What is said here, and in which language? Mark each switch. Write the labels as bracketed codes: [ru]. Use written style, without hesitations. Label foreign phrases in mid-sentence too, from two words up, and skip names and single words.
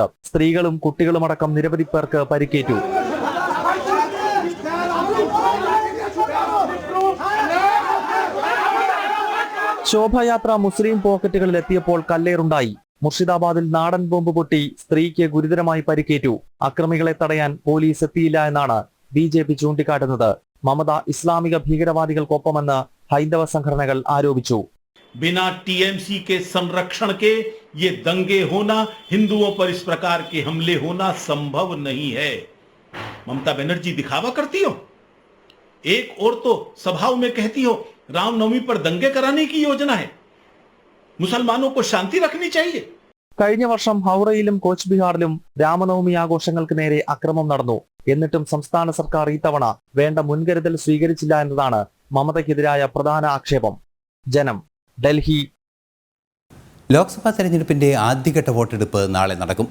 [ml] സ്ത്രീകളും കുട്ടികളുമടക്കം നിരവധി പേർക്ക് പരിക്കേറ്റു. ശോഭായാത്ര മുസ്ലിം പോക്കറ്റുകളിൽ എത്തിയപ്പോൾ കല്ലേറുണ്ടായി. മുർഷിദാബാദിൽ നാടൻ ബോംബ് പൊട്ടി സ്ത്രീക്ക് ഗുരുതരമായി പരിക്കേറ്റു. അക്രമികളെ തടയാൻ പോലീസ് എത്തിയില്ല എന്നാണ് BJP ചൂണ്ടിക്കാട്ടുന്നത്. മമത ഇസ്ലാമിക ഭീകരവാദികൾക്കൊപ്പമെന്ന് ഹൈന്ദവ സംഘടനകൾ ആരോപിച്ചു. [hi] बिना TMC के संरक्षण के ये दंगे होना, हिंदुओं पर इस प्रकार के हमले होना संभव नहीं है। ममता बनर्जी दिखावा करती हो, एक और तो सभाओं में कहती हो रामनवमी पर दंगे कराने की योजना है, मुसलमानों को शांति रखनी चाहिए। [ml] കഴിഞ്ഞ വർഷം ഹൗറയിലും കോച്ച് ബിഹാറിലും രാമനവമി ആഘോഷങ്ങൾക്ക് നേരെ അക്രമം നടന്നു. എന്നിട്ടും സംസ്ഥാന സർക്കാർ ഇത്തവണ വേണ്ട മുൻകരുതൽ സ്വീകരിച്ചില്ല എന്നതാണ് മമതയ്ക്കെതിരായ പ്രധാന ആക്ഷേപം. ജനം, ഡൽഹി. ലോക്സഭാ തെരഞ്ഞെടുപ്പിന്റെ ആദ്യഘട്ട വോട്ടെടുപ്പ് നാളെ നടക്കും.